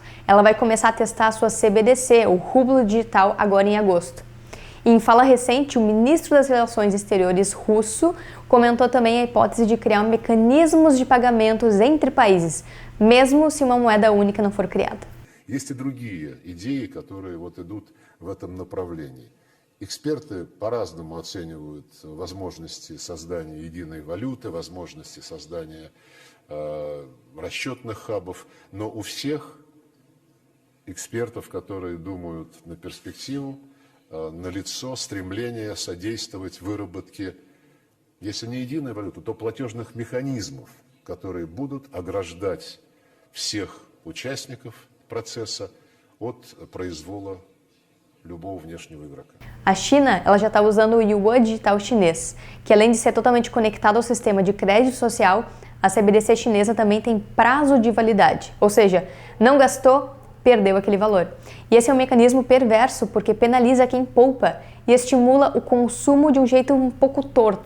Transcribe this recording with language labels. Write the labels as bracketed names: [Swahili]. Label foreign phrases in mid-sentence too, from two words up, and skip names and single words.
[Portuguese] Ela vai começar a testar a sua CBDC, o rublo digital, agora em agosto. E em fala recente, o ministro das Relações Exteriores russo comentou também a hipótese de criar mecanismos de pagamentos entre países, mesmo se uma moeda única não for criada. [Russian] Есть и другие идеи, которые идут в этом направлении. Эксперты по-разному оценивают возможности создания единой валюты, возможности создания расчетных хабов, но у всех экспертов, которые думают на перспективу, налицо стремление содействовать выработке, если не единой валюты, то платежных механизмов, которые будут ограждать всех участников процесса от произвола любого внешнего игрока. [Portuguese] A China, ela já está usando o Yuan digital chinês, que além de ser totalmente conectado ao sistema de crédito social, a CBDC chinesa também tem prazo de validade, ou seja, não gastou, perdeu aquele valor. E esse é um mecanismo perverso porque penaliza quem poupa e estimula o consumo de um jeito um pouco torto.